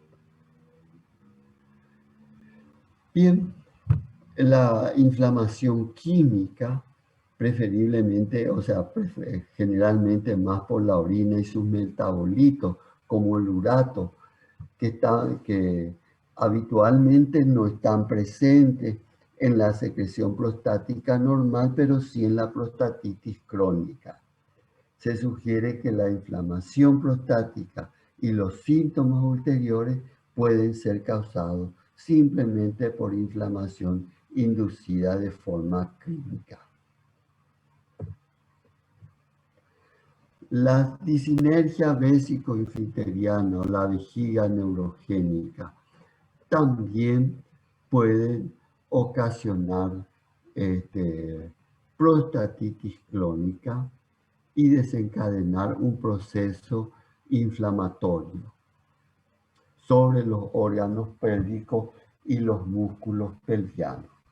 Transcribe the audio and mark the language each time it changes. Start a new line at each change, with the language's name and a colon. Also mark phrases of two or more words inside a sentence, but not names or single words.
Spanish: Bien, la inflamación química, preferiblemente, o sea, generalmente más por la orina y sus metabolitos, como el urato, que habitualmente no están presentes en la secreción prostática normal, pero sí en la prostatitis crónica. Se sugiere que la inflamación prostática y los síntomas ulteriores pueden ser causados simplemente por inflamación inducida de forma clínica. La disinergia vésico-infilteriana o la vejiga neurogénica también pueden ocasionar prostatitis crónica y desencadenar un proceso inflamatorio sobre los órganos pélvicos y los músculos pelvianos.